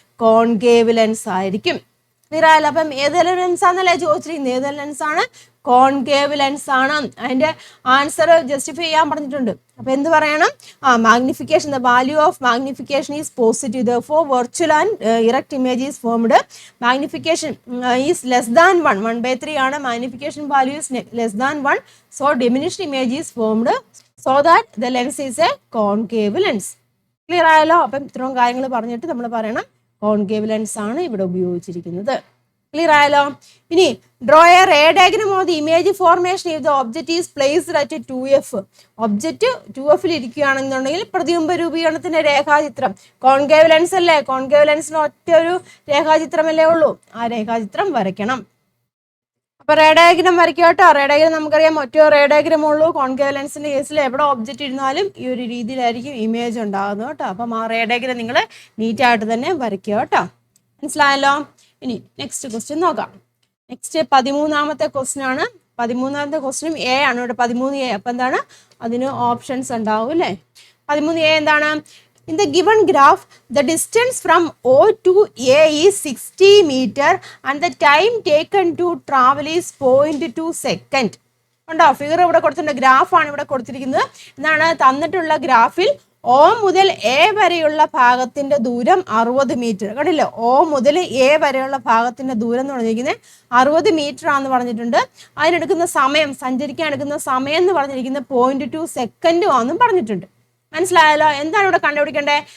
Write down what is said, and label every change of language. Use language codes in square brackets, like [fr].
[ml] Concave lens ആയിരിക്കും. Clear ആയല്ലോ? അപ്പം ഏതെല്ലാം ലെൻസ് ആണെന്നല്ലേ ചോദിച്ചിരിക്കുന്നത്, ഏതെല്ലാം ലെൻസ് ആണ്? കോൺകേവ് ലെൻസ് ആണ്. അതിന്റെ ആൻസർ ജസ്റ്റിഫൈ ചെയ്യാൻ പറഞ്ഞിട്ടുണ്ട്. അപ്പൊ എന്ത് പറയണം? [en] Magnification, the value of magnification is positive, therefore virtual and erect image is formed. Magnification is less than 1/3 ആണ്. Magnification value is less than 1, so diminished image is formed, so that the lens is a concave lens. [ml] Clear ആയല്ലോ? അപ്പം ഇത്രയും കാര്യങ്ങൾ പറഞ്ഞിട്ട് നമ്മൾ പറയണം concave lens ആണ് ഇവിടെ ഉപയോഗിച്ചിരിക്കുന്നത്. ക്ലിയർ ആയല്ലോ? [en] ഇനി draw a ray diagram of the image formation if the object is placed at 2F. [ml] Object 2F ഇരിക്കുകയാണെന്നുണ്ടെങ്കിൽ പ്രതിബിംബ രൂപീകരണത്തിന്റെ രേഖാചിത്രം. കോൺകേവ് ലെൻസ് അല്ലേ, കോൺകേവ് ലെൻസിന് ഒറ്റ ഒരു രേഖാചിത്രമല്ലേ ഉള്ളൂ, ആ രേഖാചിത്രം വരയ്ക്കണം. അപ്പൊ റേ ഡയഗ്രം വരയ്ക്കുക കേട്ടോ. റേ ഡയഗ്രം നമുക്കറിയാം ഒറ്റ റേ ഡയഗ്രം ഉള്ളൂ. കോൺകേവ് ലെൻസിന്റെ കേസിൽ എവിടെ ഒബ്ജക്റ്റ് ഇരുന്നാലും ഈ ഒരു രീതിയിലായിരിക്കും ഇമേജ് ഉണ്ടാകുന്നത് കേട്ടോ. അപ്പം ആ റേ ഡയഗ്രം നിങ്ങൾ നീറ്റായിട്ട് തന്നെ വരയ്ക്കുക കേട്ടോ. മനസ്സിലായല്ലോ? ഇനി നെക്സ്റ്റ് ക്വസ്റ്റ്യൻ നോക്കാം. നെക്സ്റ്റ് 13ാമത്തെ ക്വസ്റ്റ്യൻ ആണ്. 13ാമത്തെ ക്വസ്റ്റ്യനും എ ആണ് ഇവിടെ, 13A. അപ്പൊ എന്താണ്? അതിന് ഓപ്ഷൻസ് ഉണ്ടാവും അല്ലേ. 13A എന്താണ്? [en] In the given graph, the distance from O to A is 60 meter and the time taken to travel is 0.2 second. [ml] ഉണ്ടോ? ഫിഗർ ഇവിടെ കൊടുത്തിട്ടുണ്ട്, ഗ്രാഫാണ് ഇവിടെ കൊടുത്തിരിക്കുന്നത്. എന്താണ് തന്നിട്ടുള്ള ഗ്രാഫിൽ O മുതൽ A വരെയുള്ള ഭാഗത്തിന്റെ ദൂരം 60 മീറ്റർ. കണ്ടില്ലേ? O മുതൽ A വരെയുള്ള ഭാഗത്തിന്റെ ദൂരം എന്ന് പറഞ്ഞിരിക്കുന്നത് 60 മീറ്റർ ആണെന്ന് പറഞ്ഞിട്ടുണ്ട്. അതിനെടുക്കുന്ന സമയം, സഞ്ചരിക്കാൻ എടുക്കുന്ന സമയം എന്ന് പറഞ്ഞിരിക്കുന്നത് 0.2 സെക്കൻഡും ആണെന്നും പറഞ്ഞിട്ടുണ്ട്. മനസ്സിലായല്ലോ? എന്താണ് ഇവിടെ കണ്ടുപിടിക്കേണ്ടത്?